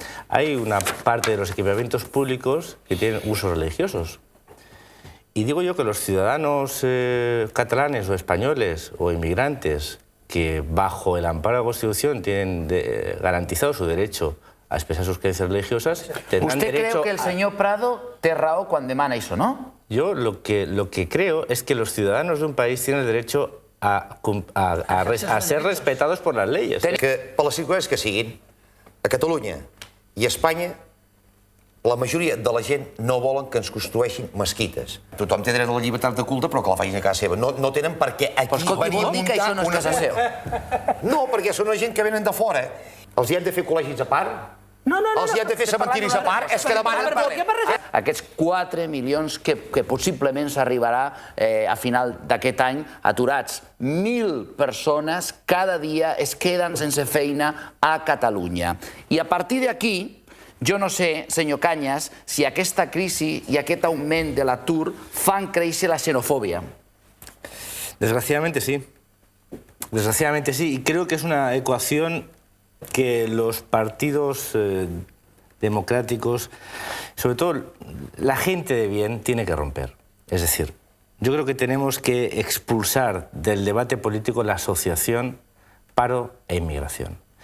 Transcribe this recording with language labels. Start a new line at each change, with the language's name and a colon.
Spanish: hay una parte de los equipamientos públicos que tienen usos religiosos. Y digo yo que los ciudadanos catalanes o españoles o inmigrantes que bajo el amparo de la Constitución tienen garantizado su derecho a expresar sus creencias religiosas, tendrán Usted derecho
Catalan: creu que el senyor Prado té raó quan demana això, no?
Spanish: Yo lo que creo es que los ciudadanos de un país tienen el derecho a ser respetados por las leyes.
Catalan: Que per les circumstàncies que siguin, a Catalunya i a Espanya, la majoria de la gent no volen que ens construeixin mesquites. Tothom té dret a la llibertat de culte, però que la facin a casa seva. No tenen per què aquí venir a vol dir que això no és casa seu. No, perquè són una gent que venen de fora. Els hi hem de fer col·legis a part? Els hi hem de fer cementiris a part? És que demanen per... Aquests 4 milions que possiblement s'arribarà a final d'aquest any aturats. 1.000 persones cada dia es queden sense feina a Catalunya. I a partir d'aquí, jo no sé, senyor Cañas, si aquesta crisi i aquest augment de l'atur fan créixer la xenofòbia.
Spanish: Desgraciadamente sí. Desgraciadamente sí. Y creo que es una ecuación que los partidos democráticos, sobre todo la gente de bien, tiene que romper. Es decir, yo creo que tenemos que expulsar del debate político la asociación paro e inmigración.